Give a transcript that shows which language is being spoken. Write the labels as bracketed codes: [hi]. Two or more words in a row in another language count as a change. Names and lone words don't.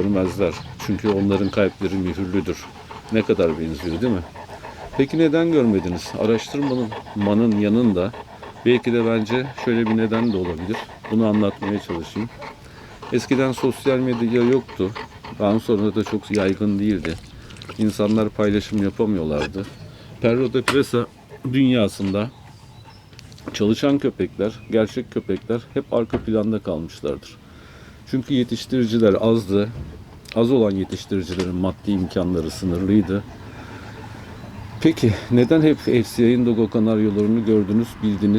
[tr] Çünkü onların kalpleri mühürlüdür. Ne kadar benziyor değil mi? Peki neden görmediniz? Araştırmanın yanında belki de bence şöyle bir neden de olabilir. Bunu anlatmaya çalışayım. Eskiden sosyal medya yoktu. Daha sonra da çok yaygın değildi. İnsanlar paylaşım yapamıyorlardı. Perro de Presa dünyasında çalışan köpekler, gerçek köpekler hep arka planda kalmışlardır. Çünkü yetiştiriciler azdı. Az olan yetiştiricilerin maddi imkanları sınırlıydı. Peki neden hep FCI'nin Dogo Kanaryolarını gördünüz, bildiniz?